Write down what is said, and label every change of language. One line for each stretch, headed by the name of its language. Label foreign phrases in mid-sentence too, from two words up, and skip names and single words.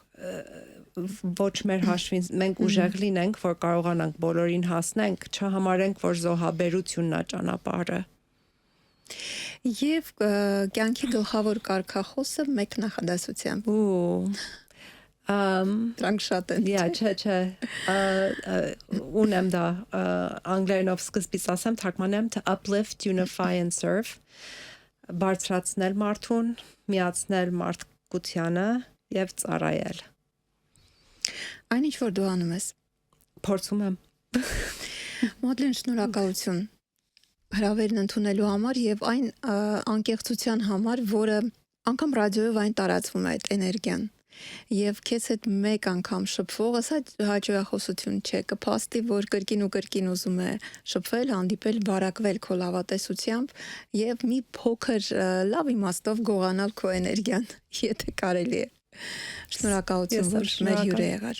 Armenian: ոչ մեր հաշվին մենք ուժեղ լինենք, որ կարողանանք բոլորին հասնենք, չհամարենք, որ զոհաբերությունն է ճանապարհը։ Եվ կյանքի գլխավոր կարգախոսը մեկ նախադասությամբ։ Դրանք շատ են։ Չէ, ունեմ դա անգլերենով սկզբից ասեմ, թարգմանեմ
English: to uplift, unify and serve,
Armenian: բարձրացնել մարդուն, միացնել մարդկությանը եւ ծառայել։ Այն ինչ որ դու անում ես։ Փորձում եմ։ Մոդլին շնորհակալություն հրավերն ընդունելու համար եւ այն անկեղծության համար, որը անգամ ռադիոյով այն տարածվում է այդ էներգիան։ Եվ քեզ հետ մեկ անգամ շփվողը սա հաջողախոսություն չէ, կփաստի, որ կրկին ու կրկին ուզում է շփվել, հանդիպել, բարակվել քո լավատեսությամբ եւ մի փոքր լավ իմաստով գողանալ քո էներգիան, եթե կարելի է։ Շնորհակալություն, որ մեր հյուրը եղար։